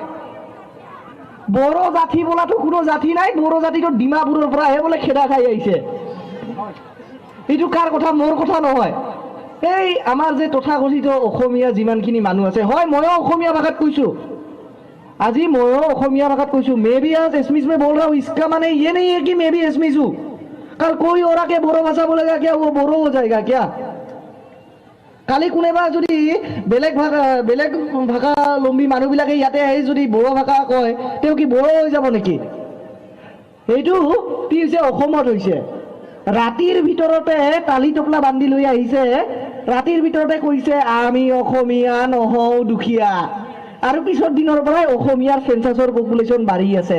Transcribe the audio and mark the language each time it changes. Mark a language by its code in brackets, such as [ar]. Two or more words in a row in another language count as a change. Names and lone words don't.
[as] বড়ো জাতি বোলাটো কোনো জাতি নাই, বড়ো জাতিটো ডিমাপুৰৰ পৰাহে বোলে খেদা খাই আহিছে। এইটো কাৰ কথা? মোৰ কথা নহয়। এই আমাৰ যে তথাকথিত অসমীয়া যিমানখিনি মানুহ আছে, হয় ময়ো অসমীয়া ভাষাত কৈছোঁ, আজি ময়ো অসমীয়া ভাষাত কৈছোঁ। [en] may be [hi] आज एसमिस में बोल रहा हूँ, इसका माने ये नहीं है कि मैं भी एसमिस हूँ। कल कोई और आके बोरो भाषा बोलेगा क्या, वो बोरो हो जाएगा क्या? [as] কালি কোনোবা যদি বেলেগ ভাষালম্বী মানুহবিলাকে ইয়াতে আহি যদি বড়ো ভাষা কয়, তেওঁ কি বড়ো হৈ যাব নেকি? এইটো কি হৈছে, অসমত হৈছে। ৰাতিৰ ভিতৰতে তালি টপলা বান্ধি লৈ আহিছে, ৰাতিৰ ভিতৰতে কৈছে আমি অসমীয়া নহওঁ দুখীয়া, আৰু পিছৰ দিনৰ পৰাই অসমীয়াৰ সেন্সাছৰ পপুলেশ্যন বাঢ়ি আছে।